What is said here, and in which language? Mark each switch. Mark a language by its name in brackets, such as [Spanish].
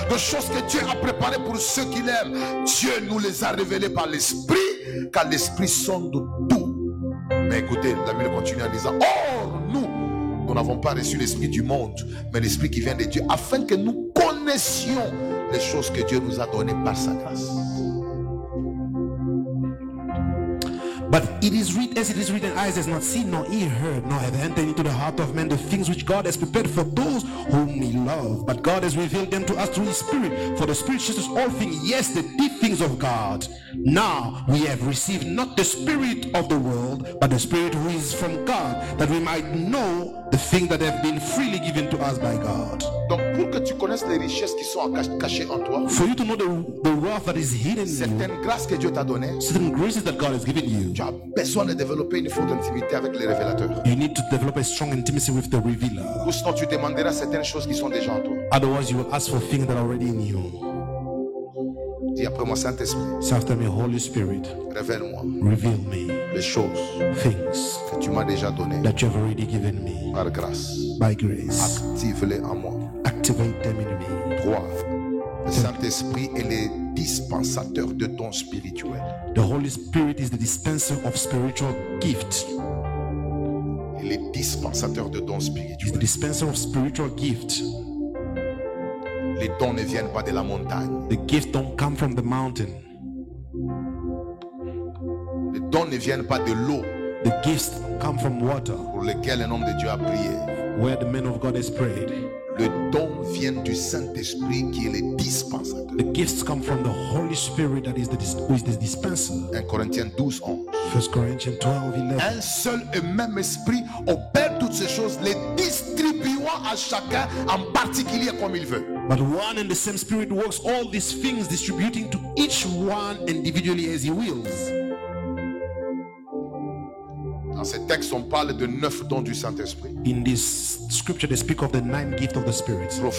[French] Des choses que Dieu a préparées pour ceux qui l'aiment. Dieu nous les a révélées par l'Esprit, car l'Esprit sonde tout. Mais écoutez, la Bible continue en disant, or nous n'avons pas reçu l'Esprit du monde, mais l'Esprit qui vient de Dieu, afin que nous connaissions les choses que Dieu nous a données par sa grâce. [English] But it is written, as it is written, eyes has not seen, nor ear heard, nor have entered into the heart of man the things which God has prepared for those whom He loves. But God has revealed them to us through His Spirit. For the Spirit shows us all things, yes, the deep things of God. Now we have received not the spirit of the world, but the Spirit who is from God, that we might know the things that have been freely given to us by God. [French] Donc pour que tu connaisses les richesses qui sont cachées en toi, [English] For you to know the wealth that is hidden in you, [French] certaines grâces que Dieu t'a données, [English] certain graces that God has given you, [French] tu as besoin de développer une forte intimité avec les révélateurs. [English] you need to develop a strong intimacy with the revealer. [French] Ou sinon tu demanderas certaines choses qui sont déjà en toi. [English] Otherwise, you will ask for things that are already in you. [French] Dis après moi, Saint-Esprit, [English] So after me, Holy Spirit, [French] révèle-moi [English] reveal me [French] les choses [English] things [French] que tu m'as déjà données [English] that you have already given me [French] par grâce. [English] by grace. [French] Active-les en moi. [English] Activate them in me. [French] 3. Le Saint-Esprit est le dispensateur de dons spirituels. [English] The Holy Spirit is the dispenser of spiritual gift. [French] Il est dispensateur de dons [English] He's the [French] spirituels. [English] dispenser of spiritual gift. [French] Les dons ne viennent pas de la montagne. [English] The gifts don't come from the mountain. [French] Les dons ne viennent pas de l'eau [English] The gifts come from water, [French] pour lesquelles un homme de Dieu a prié. [English] where the man of God has prayed. [French] Le don vient du Saint-Esprit qui est le dispensateur. [English] The gifts come from the Holy Spirit that is who is the dispenser. [French] 1 Corinthiens 12, 11. [English] 1 Corinthians 12, 11. [French] Un seul et même esprit opère toutes ces choses, les distribuant à chacun en particulier comme il veut. [English] But one and the same Spirit works all these things, distributing to each one individually as He wills. [French] Dans ces textes, on parle de 9 dons du Saint-Esprit. [English] In this scripture, they speak of the 9 gifts of the Spirit.